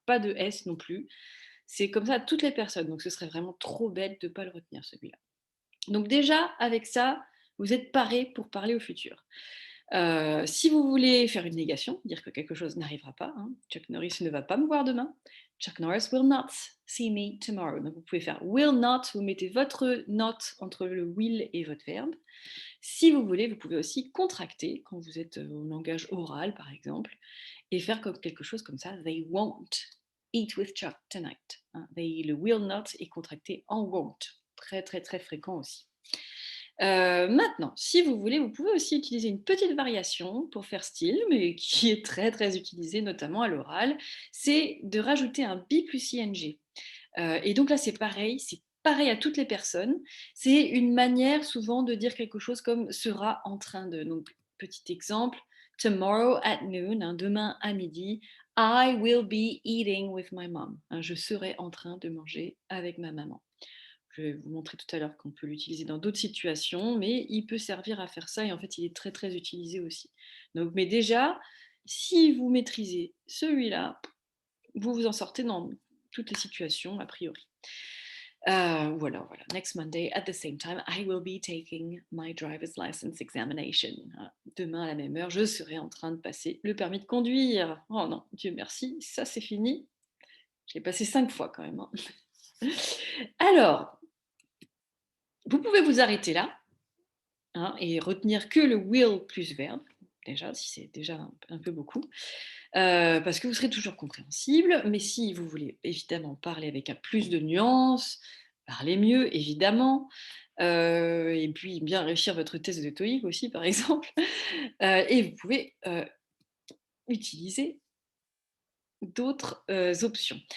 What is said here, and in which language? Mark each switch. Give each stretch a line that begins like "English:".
French: Pas de s non plus. C'est comme ça à toutes les personnes. Donc ce serait vraiment trop bête de ne pas le retenir celui-là. Donc déjà, avec ça, vous êtes paré pour parler au futur. Si vous voulez faire une négation, dire que quelque chose n'arrivera pas, hein, Chuck Norris ne va pas me voir demain.
English: Chuck Norris will not see me tomorrow.
French: Donc vous pouvez faire will not, vous mettez votre not entre le will et votre verbe. Si vous voulez, vous pouvez aussi contracter quand vous êtes au langage oral, par exemple, et faire comme quelque chose comme ça.
English: They won't eat with Chuck tonight.
French: Hein. Le will not est contracté en won't. Très, très, très fréquent aussi. Maintenant, si vous voulez, vous pouvez aussi utiliser une petite variation pour faire style, mais qui est très très utilisée notamment à l'oral, c'est de rajouter un be plus ing. Et donc là, c'est pareil à toutes les personnes. C'est une manière souvent de dire quelque chose comme sera en train de. Donc, petit exemple,
English: tomorrow at noon,
French: hein, demain à midi,
English: I will be eating with my mom.
French: Hein, je serai en train de manger avec ma maman. Je vais vous montrer tout à l'heure qu'on peut l'utiliser dans d'autres situations, mais il peut servir à faire ça et en fait, il est très très utilisé aussi. Donc, mais déjà, si vous maîtrisez celui-là, vous vous en sortez dans toutes les situations a priori. Voilà.
English: Next Monday, at the same time, I will be taking my driver's license examination.
French: Voilà. Demain à la même heure, je serai en train de passer le permis de conduire. Oh non, Dieu merci, ça c'est fini. Je l'ai passé 5 fois quand même. Hein. Alors, vous pouvez vous arrêter là, hein, et retenir que le will plus verbe, déjà, si c'est déjà un peu beaucoup, parce que vous serez toujours compréhensible, mais si vous voulez évidemment parler avec un plus de nuances, parler mieux, évidemment, et puis bien réussir votre test de TOEIC aussi, par exemple, et vous pouvez utiliser d'autres options.